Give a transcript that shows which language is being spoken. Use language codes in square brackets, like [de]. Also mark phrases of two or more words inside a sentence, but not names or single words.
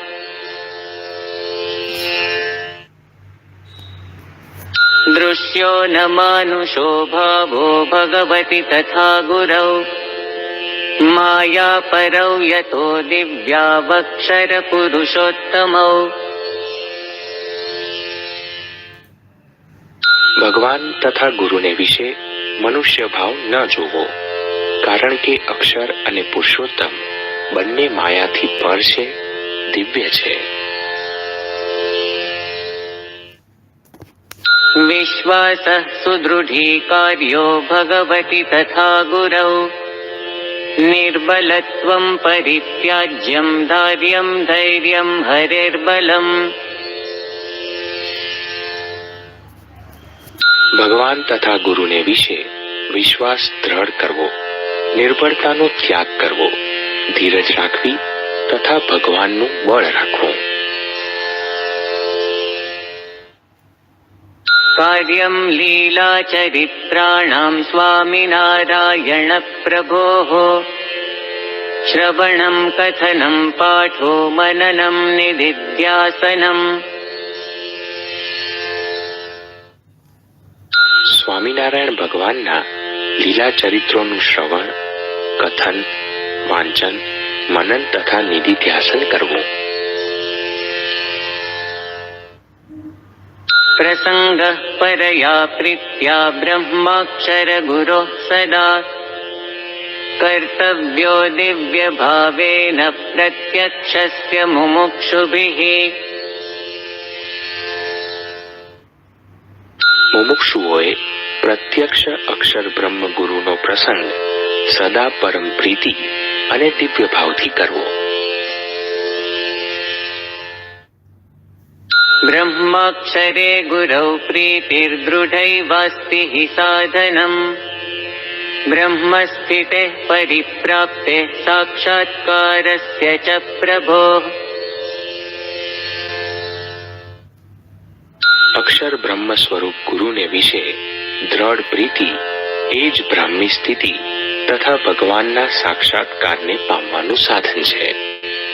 [sa] दृश्यो न मानुषो भावो भगवति तथा गुरौ मायापरौ यतो दिव्यावक्षरपुरुषोत्तमौ [gu] ભગવાન તથા ગુરુને વિશે મનુષ્ય ભાવ ન જોવો, કારણ કે અક્ષર અને પુરુષોત્તમ બંને માયાથી પર છે, દિવ્ય છે. [sa] विश्वासः सुदृढीकार्यो भगवति तथा गुरौ निर्बलत्वं परित्याज्यं धार्यं धैर्यं हरेर्बलम् [gu] ભગવાન તથા ગુરુને વિશે વિશ્વાસ દ્રઢ કરવો, નિર્બળતાનો ત્યાગ કરવો, ધીરજ રાખવી તથા ભગવાનનું બળ રાખવું. [sa] कार्यं लीलाचरित्राणां स्वामिनारायणप्रभोः श्रवणं कथनं पाठो मननं निदिध्यासनम् [gu] સ્વામિનારાયણ ભગવાનના લીલા ચરિત્રોનું શ્રવણ, કથન, વાંચન, મનન તથા નિધિધ્યાસન કરવું. [sa] प्रसङ्गः परया प्रीत्या ब्रह्माक्षरगुरोः सदा कर्तव्यो दिव्यभावेन प्रत्यक्षस्य मुमुक्षुभिः [gu] મુમુક્ષુઓએ પ્રત્યક્ષ અક્ષર બ્રહ્મ ગુરુનો પ્રસંગ સદા પરમ પ્રીતિ અને દિવ્ય ભાવથી કરવો. [sa] ब्रह्माक्षरे गुरौ प्रीतिर्दृढैवास्ति हि साधनम् ब्रह्मस्थितेः परिप्राप्तेः साक्षात्कारस्य च प्रभोः [gu] અક્ષર બ્રહ્મ સ્વરૂપ ગુરુને વિશે દ્રઢ પ્રીતિ એ જ બ્રાહ્મી સ્થિતિ તથા ભગવાનના સાક્ષાત્કારને પામવાનું સાધન છે.